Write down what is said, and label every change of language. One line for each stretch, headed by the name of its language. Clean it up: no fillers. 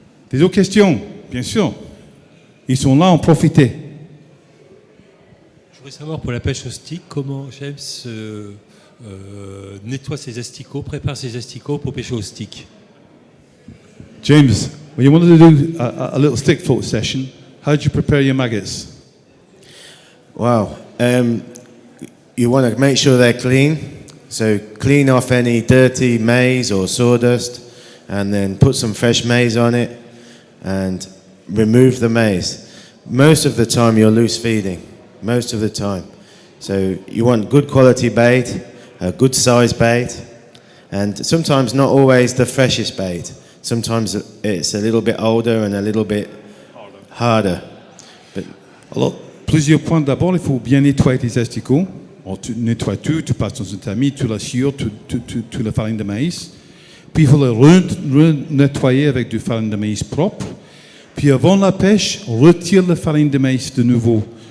French: Des autres questions? Bien sûr. Ils sont là, en profiter. voudrais savoir pour la pêche au stick, comment James nettoie ses asticots, prépare ses asticots pour pêcher au stick.
English: James, when you wanted to do a little stick float session, how did you prepare your maggots? Wow. You want to make sure they're clean. So clean off any dirty maize or sawdust and then put some fresh maize on it and remove the maize. Most of the time you're loose feeding, most of the time. So you want good quality bait, a good size bait, and sometimes not always the freshest bait. Sometimes it's a little bit older and a little bit harder. But
French: Alors, plusieurs points. D'abord, il faut bien nettoyer tes asticots. Alors, tu nettoies tout, tu passes dans un tamis, tu l'assures, tu la farine de maïs. Puis il faut le nettoyer avec du farine de maïs propre. Puis avant la pêche, retire la farine de maïs de nouveau.